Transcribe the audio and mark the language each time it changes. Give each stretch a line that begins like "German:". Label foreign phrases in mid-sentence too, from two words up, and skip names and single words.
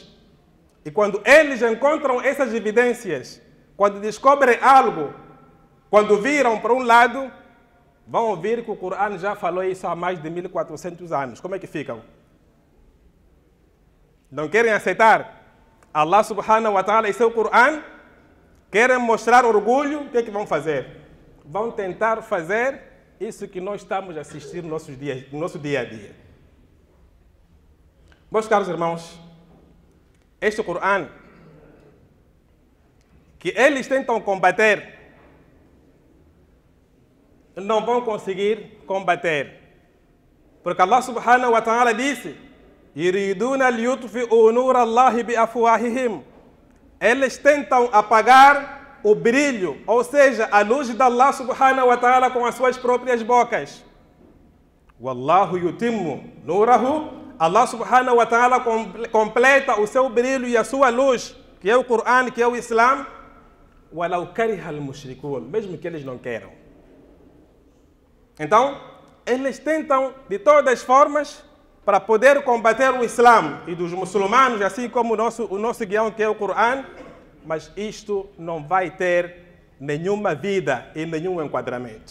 Portuguese: E quando eles encontram essas evidências, quando descobrem algo, quando viram para um lado, vão ouvir que o Corão já falou isso há mais de 1400 anos. Como é que ficam? Não querem aceitar
Arabic: الله سبحانه وتعالى
Portuguese: e seu Corão? Querem mostrar orgulho? O que é que vão fazer? Vão tentar fazer isso que nós estamos a assistir no nosso dia a dia. Meus caros irmãos, este Corão, que eles tentam combater, não vão conseguir combater.
Arabic: Porque الله سبحانه وتعالى disse: "يريدون ليطفئوا نور الله بأفواههم."
Portuguese: Eles tentam apagar o brilho, ou seja, a luz de
Arabic: الله سبحانه وتعالى
Portuguese: com as suas próprias bocas.
Arabic: والله يتم نوره. الله سبحانه وتعالى
Portuguese: completa o seu brilho e a sua luz, que é o Corão, que é o Islã.
Arabic: ولو كره المشركون,
Portuguese: mesmo que eles não queiram. Então, eles tentam de todas as formas para poder combater o Islã e dos muçulmanos, assim como o nosso guião, que é o Corão, mas isto não vai ter nenhuma vida e nenhum enquadramento.